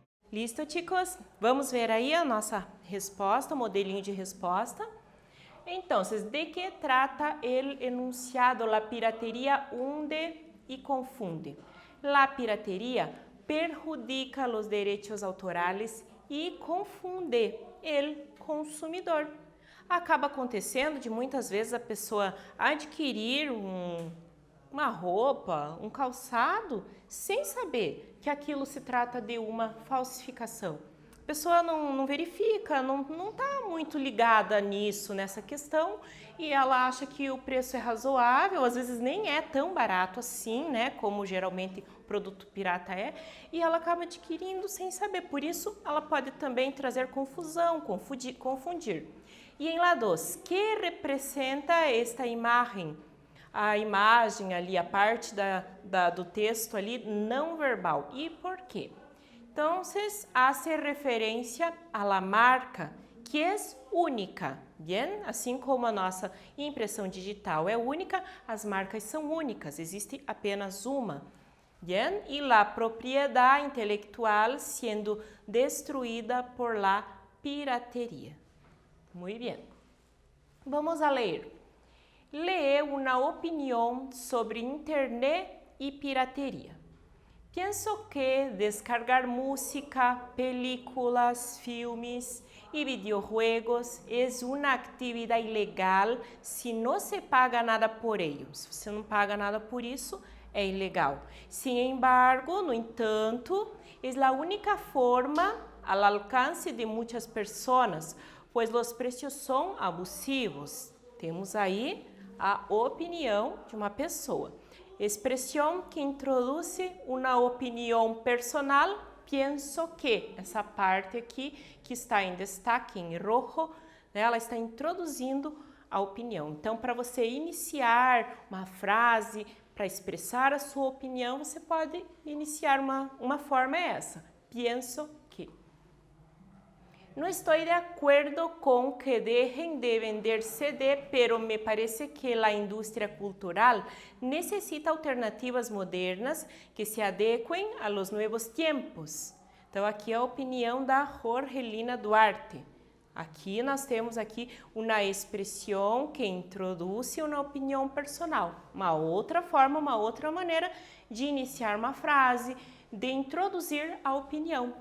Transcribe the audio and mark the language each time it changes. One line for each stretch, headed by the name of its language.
Spanish: Listo, chicos?
Portuguese: Vamos ver aí a nossa resposta, o modelinho de resposta.
Spanish: Então, ¿de que trata el enunciado? La piratería hunde y confunde. La piratería perjudica los derechos autorales y confunde el consumidor.
Portuguese: Acaba acontecendo de muitas vezes a pessoa adquirir uma roupa, um calçado, sem saber que aquilo se trata de uma falsificação. A pessoa não verifica, não está muito ligada nisso, nessa questão, e ela acha que o preço é razoável, às vezes nem é tão barato assim, né, como geralmente o produto pirata é, e ela acaba adquirindo sem saber. Por isso, ela pode também trazer confusão, confundir. E em la 2, que representa esta imagem? A imagem ali, a parte do texto ali não verbal. E por quê? Então, hace referência à la marca, que é única, bien? Assim como a nossa impressão digital é única, as marcas são únicas, existe apenas uma.
Spanish: Bien, y la propiedad intelectual siendo destruida por la piratería. Muy bien. Vamos a leer. Lee una opinión sobre Internet y piratería. Pienso que descargar música, películas, filmes y videojuegos es una actividad ilegal si no se paga nada por ello.
Portuguese: Se você não paga nada por isso, é ilegal.
Spanish: Sin embargo,
Portuguese: no entanto,
Spanish: es la única forma al alcance de muchas personas, pues los precios son abusivos.
Portuguese: Temos aí a opinião de uma pessoa. Expressão que introduz uma opinião personal, penso que. Essa parte aqui que está em destaque em rojo, né, ela está introduzindo a opinião. Então, para você iniciar uma frase, para expressar a sua opinião, você pode iniciar uma forma essa. Penso que.
Spanish: No estoy de acuerdo con que dejen de vender CD, pero me parece que la industria cultural necesita alternativas modernas que se adequen a los nuevos tiempos.
Portuguese: Então, aqui a opinião da Jorgelina Duarte. Aqui nós temos aqui uma expressão que introduz uma opinião personal. Uma outra forma, uma outra maneira de iniciar uma frase, de introduzir a opinião.